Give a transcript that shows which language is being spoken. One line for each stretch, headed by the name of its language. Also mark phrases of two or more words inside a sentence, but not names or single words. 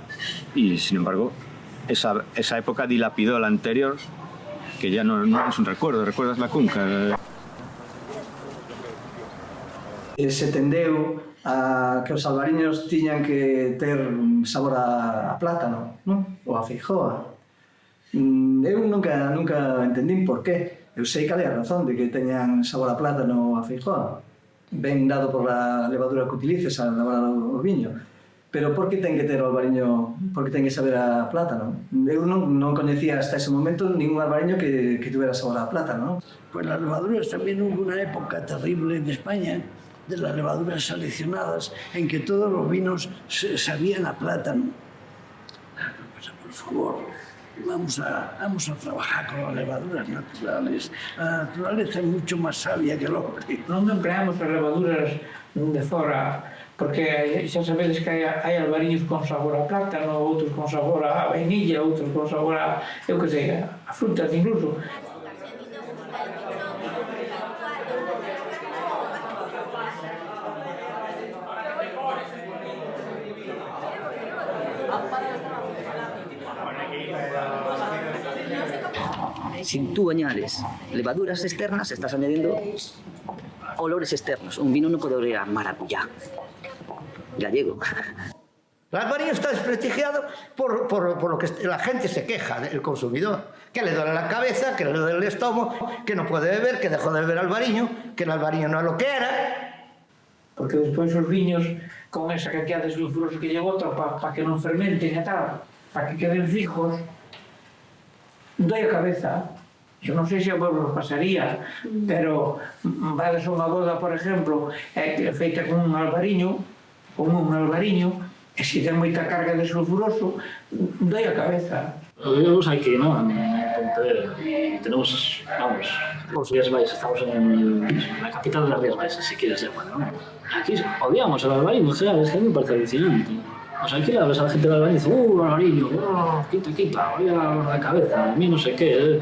Spanish: Y sin embargo, esa época dilapidó la anterior, que ya no es un recuerdo. ¿Recuerdas la cunca?
Galician: Se tendeu que os albariños tiñan que ter sabor a plátano, non? Ou a feijoa. Eu nunca entendín por qué. Eu sei cal é a razón de que teñan sabor a plátano ou a feijoa. Ben dado por a levadura que utilices a elaborar o viño. Pero por que ten que ter o albariño, por que ten que saber a plátano? Eu non coñecía hasta ese momento ningún albariño que tuvera sabor a plátano, non?
Spanish: Pues las levaduras también hubo una época terrible en España de las levaduras seleccionadas en que todos los vinos sabían a plátano. Pero por favor, vamos a trabajar con las levaduras naturales. La naturaleza es mucho más sabia que el hombre.
Galician: Non empleamos as levaduras de fora, porque xa sabedes que hai albariños con sabor a plátano, outros con sabor a vainilla, outros con sabor a, eu que sei, a frutas incluso.
Spanish: Si tú añades levaduras externas, estás añadiendo olores externos. Un vino no puede oler a maracuyá gallego. El albariño está desprestigiado por lo que la gente se queja, el consumidor, que le duele la cabeza, que le duele el estómago, que no puede beber, que dejó de beber albariño, que el albariño no es lo que era.
Galician: Porque despois os viños, con esa cantidad de sulfuroso que lle botan para que non fermenten e tal, para que queden fijos, doi a cabeza. Eu non sei se a vos pasaría, pero vades a unha boda, por exemplo, feita con un albariño, e se ten moita carga de sulfuroso, doi a cabeza.
Spanish: Vivimos aquí, ¿no? En Pontevedra. Tenemos, vamos, los Rías Baixas, estamos en la capital de las Rías Baixas, si quieres llamar, ¿no? Aquí odiamos el albariño, es que a mí me parece alucinante. O sea, aquí la ves a la gente del albariño y dice, albariño, quita, voy a la cabeza, a mí no sé qué.